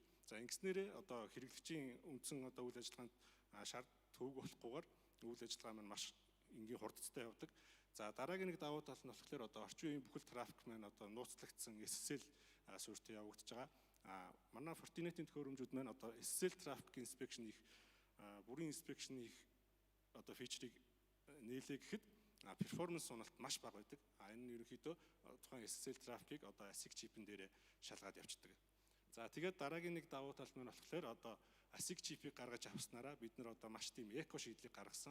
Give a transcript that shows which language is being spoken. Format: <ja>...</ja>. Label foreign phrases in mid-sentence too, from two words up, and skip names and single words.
<mn>За ингэснээрээ одоо хэрэглэгчийн үндсэн одоо үйл ажиллагаанд шаард төвөг болохгүйгээр үйл ажиллагаа маань маш энгийн хурдтай явдаг. За дараагийн нэг давуу тал нь болохоор одоо орчин үеийн бүхэл трафик маань одоо нууцлагдсан SSL суурьтай явагдаж байгаа. Манай Fortinet-ийн төхөөрөмжүүд маань одоо</mn> <en>SSL traffic inspection</en> <mn>их бүрийн inspection их одоо фичрийг нээлээ гэхэд перформанс суналт маш бага байдаг. Энэ нь ерөнхийдөө тухайн SSL трафикийг одоо ASIC чипэн дээрээ шалгаад явцдаг. За тэгээд дараагийн нэг давуу тал нь болохоор одоо ASIC чипийг гаргаж авснараа бид нар одоо маш тийм эко шийдлийг гаргасан.</mn>